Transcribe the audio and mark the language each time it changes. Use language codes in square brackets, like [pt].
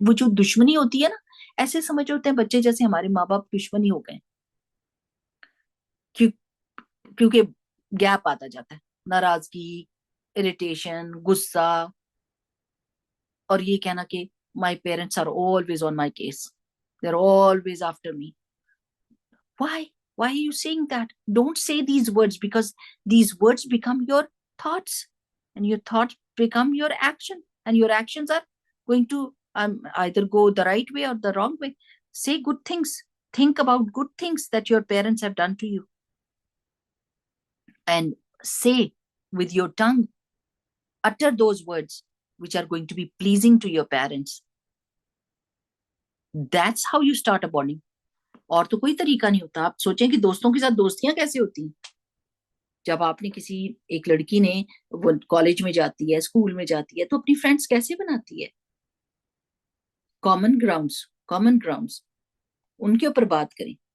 [ur] وہ جو دشمنی ہوتی ہے نا، ایسے سمجھ ہوتے ہیں بچے جیسے ہمارے ماں باپ دشمنی ہو گئے، کیونکہ گیپ آتا جاتا ہے، ناراضگی، اریٹیشن، غصہ، اور یہ کہنا کہ [en] my parents are always on my case, they're always after me. Why are you saying that? Don't say these words, because these words become your thoughts and your thoughts become your action, and your actions are going to either go the right way or the wrong way. Say good things, think about good things that your parents have done to you, and say with your tongue, utter those words which are going to be pleasing to your parents. That's how you start a bonding. [ur] اور تو کوئی طریقہ نہیں ہوتا. آپ سوچیں کہ دوستوں کے ساتھ دوستیاں کیسے ہوتی ہیں. جب آپ نے کسی ایک لڑکی نے وہ کالج میں جاتی ہے، اسکول میں جاتی ہے، تو اپنی فرینڈس کیسے بناتی ہے؟ کامن گراؤنڈز ان کے اوپر بات کریں.